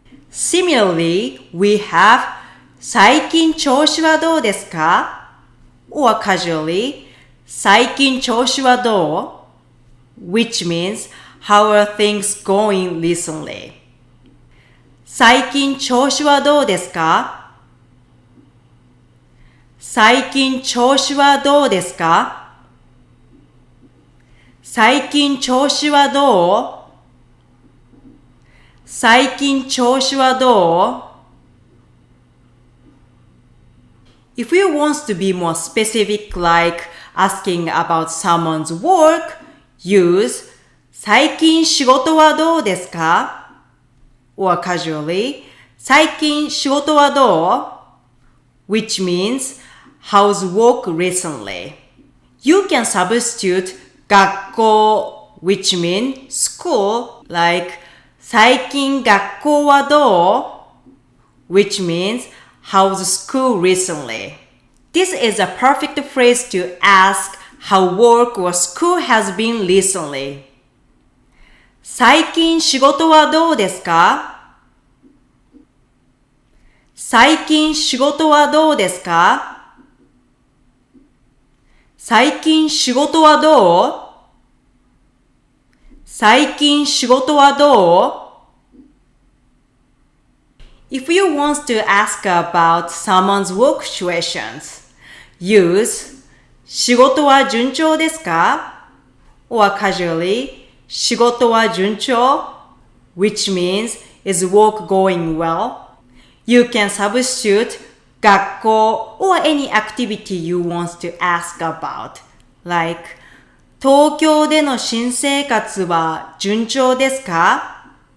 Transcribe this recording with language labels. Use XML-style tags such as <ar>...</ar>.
<en>Similarly, we have</en> <ja>最近調子はどうですか?</ja> <en>Or casually</en> <ja>最近調子はどう?</ja> <en>Which means how are things going recently?</en> <ja>最近調子はどうですか? 最近調子はどうですか? 最近調子はどう?最近調子はどう?</ja> <en>If you want to be more specific, like asking about someone's work, use</en> <ja>最近仕事はどうですか?</ja> <en>Or casually</en> <ja>最近仕事はどう?</ja> <en>Which means how's work recently? You can substitute 学校 which means school, like</en> <ja>最近学校はどう?</ja> <en>Which means how's school recently? This is a perfect phrase to ask how work or school has been recently.</en> <ja>最近仕事はどうですか? 最近仕事はどうですか? 最近仕事はどう?最近仕事はどう?</ja> <en>If you want to ask about someone's work situations, use</en> <ja>仕事は順調ですか?</ja> <en>Or casually</en> <ja>仕事は順調?</ja> <en>Which means is work going well? You can substitute 学校 or any activity you want to ask about, like</en> <ja>東京での新生活は順調ですか?</ja>